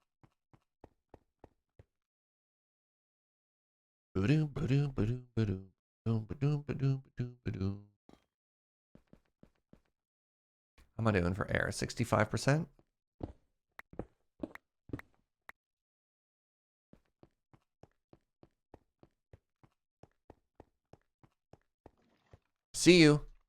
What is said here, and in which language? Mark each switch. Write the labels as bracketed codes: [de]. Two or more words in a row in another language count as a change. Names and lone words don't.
[en] Boo-doo, boo-doo, boo-doo, boo-doo. Doom, ba-doom, ba-doom, ba-doom, ba-doom. How am I doing for air? 65%? See you.